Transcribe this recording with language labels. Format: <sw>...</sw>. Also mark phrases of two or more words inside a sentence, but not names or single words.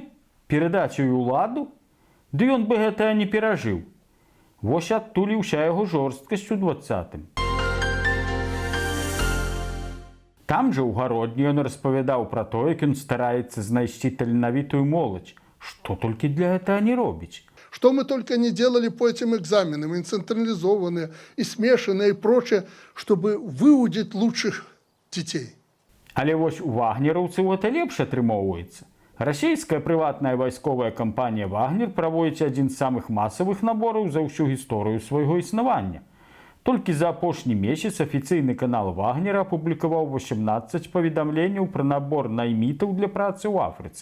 <be>Перадаць ёй уладу? Ды ён бы гэта не перажыў. Вось адтуль і ўся яго жорсткасць у 20-м. Там жа ў гародні ён распавядаў пра тое, як ён стараецца знайсці таленавітую моладзь. Што толькі для гэтага не робіць.</be> <ru>Что мы только не делали по этим экзаменам, и централизованные, и смешанные, и прочее, чтобы выудить лучших детей.</ru> <be>Але вось у вагнераўцаў гэта лепш атрымоўваецца. Расійская прыватная вайсковая кампанія «Вагнер» праводзіць адзін з самых масавых набораў за ўсю гісторыю свайго існавання. Толькі за апошні месяц афіцыйны канал «Вагнера» апублікаваў 18 паведамленняў пра набор наймітаў для працы ў Афрыцы.</be>